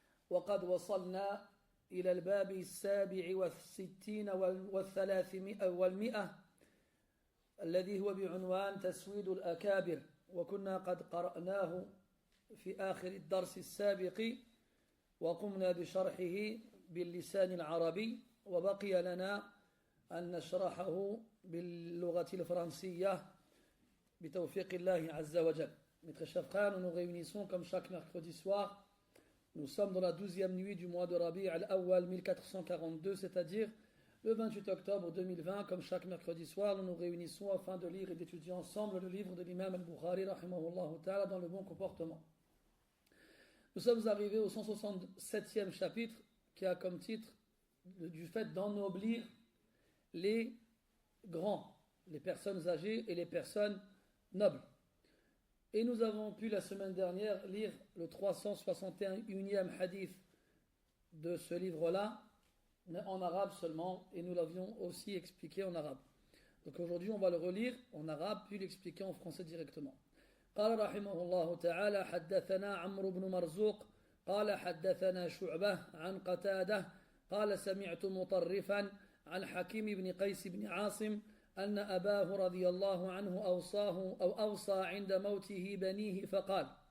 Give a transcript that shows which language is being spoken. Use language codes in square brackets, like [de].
[ar] وقد وصلنا إلى الباب 67 و300 الذي هو بعنوان تسويد الأكابر، وكنا قد قرأناه في آخر الدرس السابق وقمنا بشرحه باللسان العربي، وبقي لنا أن نشرحه باللغة الفرنسية بتوفيق الله عز وجل. [fr] Mes très chers frères, nous nous réunissons comme chaque mercredi soir. Nous sommes dans la 12e nuit du mois de Rabi' al-Awwal 1442, c'est-à-dire le 28 octobre 2020. Comme chaque mercredi soir, nous nous réunissons afin de lire et d'étudier ensemble le livre de l'imam al-Bukhari [ar] rahimahullah ta'ala [fr] dans le bon comportement. Nous sommes arrivés au 167e chapitre qui a comme titre du fait d'ennoblir les grands, les personnes âgées et les personnes nobles. Et nous avons pu la semaine dernière lire le 361e hadith de ce livre-là, en arabe seulement, et nous l'avions aussi expliqué en arabe. Donc aujourd'hui on va le relire en arabe puis l'expliquer en français directement. [ar] قال رحمه الله تعالى: حدثنا عمرو بن مرزوق قال حدثنا شعبة عن قتادة قال سمعت مطرفا عن حكيم بن قيس بن عاصم أن أباه رضي الله عنه أوصى عند موته بنيه فقال: